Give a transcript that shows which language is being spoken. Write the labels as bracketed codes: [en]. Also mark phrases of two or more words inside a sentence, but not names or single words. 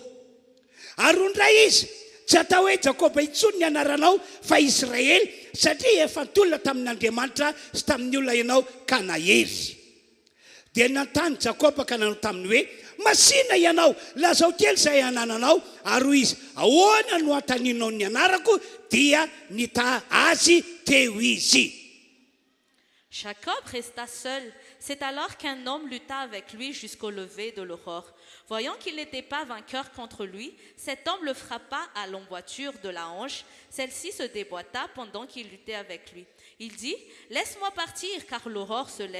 [mg] Ary indray izy, tsy atao hoe Jakoba intsony ny anaranao fa Israely, satria efa nitolona tamin'Andriamanitra sy tamin'ny olona ianao ka nahery. Dia nantany Jakoba ka nanao taminy hoe, masina ianao, lazao kely izay anananao. Ary hoy izy, ahoana no antaninao ny anarako? Dia nitaha azy teo izy. [fr] Jacob resta seul. C'est alors qu'un homme lutta avec lui jusqu'au lever de l'aurore. Voyant qu'il n'était pas vainqueur contre lui, cet homme le frappa à l'emboîture de la hanche. Celle-ci se déboîta pendant qu'il luttait avec lui. Il dit, « Laisse-moi partir, car l'aurore se lève.